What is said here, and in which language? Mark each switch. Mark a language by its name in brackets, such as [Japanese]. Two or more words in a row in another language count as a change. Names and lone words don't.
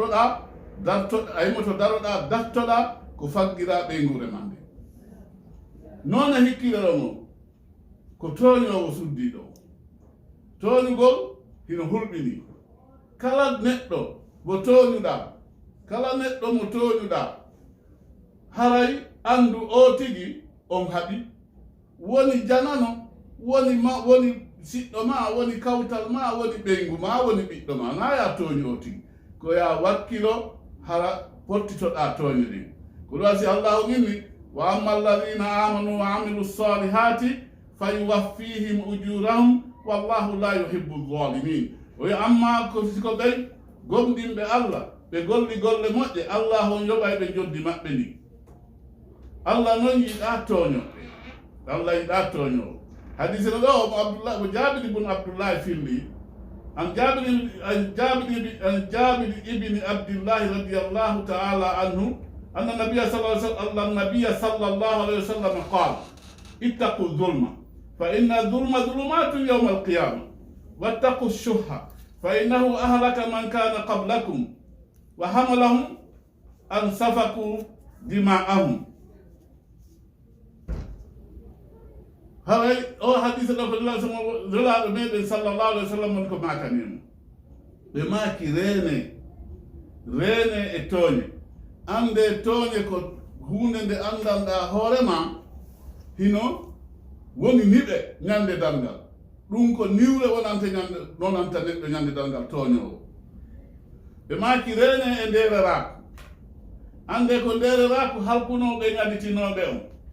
[Fula] daroɗa dattoɗa ko faggira ɓeygure ma nde noon a hikkiɗoɗo mo ko tooñowo suddiiɗo tooñugol hino hulɓini kala neɗɗo mo tooñuɗa haray andu o tigi on haɓi woni janano woni siɗɗo ma woni kawtal ma woni ɓeygu ma woni ɓiɗɗo ma na ya tooñi o tigi ko ya wakkilo hara pottitoɗa tooño ɗin ko ɗum wasi allahu inni [Arabic] وأما الذين آمنوا وعملوا الصالحات فيوفيهم أجورهم والله لا يحب الظالمين [Fula] o wi amma ko siko ɓey gomɗinɓe allah ɓe golli golle moƴƴe allah on yoɓay ɓe joddi maɓɓe ndi allah noon yiɗa tooñoɓe allah yiɗa tooñowo hadise no ɗo mo jabiri bun abdoullahi filli an [Arabic] جابر بن عبد الله رضي الله تعالى عنه أن النبي صلى الله عليه وسلم قال اتقوا الظلم فإن الظلم ظلمات يوم القيامة واتقوا الشح فإنه أهلك من كان قبلكم وحملهم أن سفكوا دماءهم [Fula] haray o hadise ɗo ko relaɗo meɗen [Arabic] صلى الله عليه وسلم [Fula] woni ko makanimo ɓe maaki reene e tooñe ande tooñe ko hunde nde andanɗa hoorema hino woni niɓe ñande dalngal ɗum ko niwre nonanta neɗɗo ñande dalngal tooñowo ɓe maaki reene e ndereraku ande ko ndereraku halkunoɓe ñaditinoɓe on